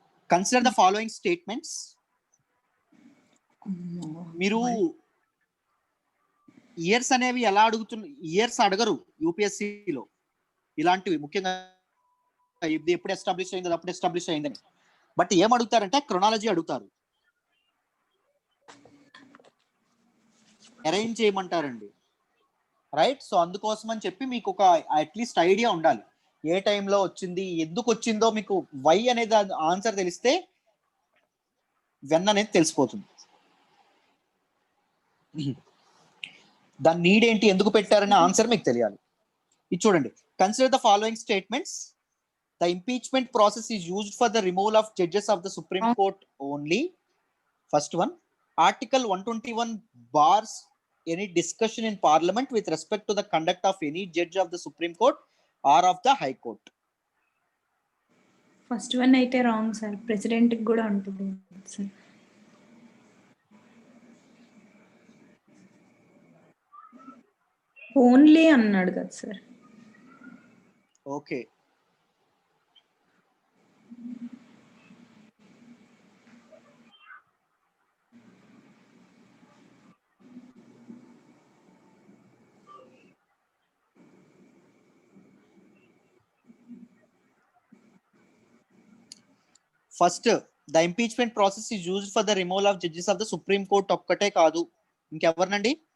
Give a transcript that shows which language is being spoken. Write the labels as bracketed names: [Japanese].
[English] Consider the following statements. [Telugu] మీరు years అనేవి ఎలా ఇయర్స్ అడగరు యూపీఎస్సీలో. ఇలాంటివి ముఖ్యంగా ఇది ఎప్పుడు ఎస్టాబ్లిష్ అయింది, అప్పుడు ఎస్టాబ్లిష్ అయిందని. బట్ ఏం అడుగుతారంటే క్రొనాలజీ అడుగుతారు, అరేంజ్ చేయమంటారండి, రైట్. సో అందుకోసం అని చెప్పి మీకు ఒక అట్లీస్ట్ ఐడియా ఉండాలి ఏ టైంలో వచ్చింది, ఎందుకు వచ్చిందో. మీకు వై అనేది ఆన్సర్ తెలిస్తే వెన్ అనేది తెలిసిపోతుంది. దాని నీడ్ ఏంటి, ఎందుకు పెట్టారనే ఆన్సర్ మీకు తెలియాలి. ఇది చూడండి. [English] Consider the following statements. The impeachment process is used for the removal of judges of the Supreme Court only. First one, Article 121 bars any discussion in Parliament with respect to the conduct of any judge of the Supreme Court or of the High Court. [Telugu] First one అయితే wrong sir, president కి కూడా ఉంటుంది sir. Only అన్నాడు కదా sir. [English] okay, first the impeachment process is used for the removal of judges of the Supreme Court [Telugu] ఒక్కటే కాదు, ఇంకెవరినండి?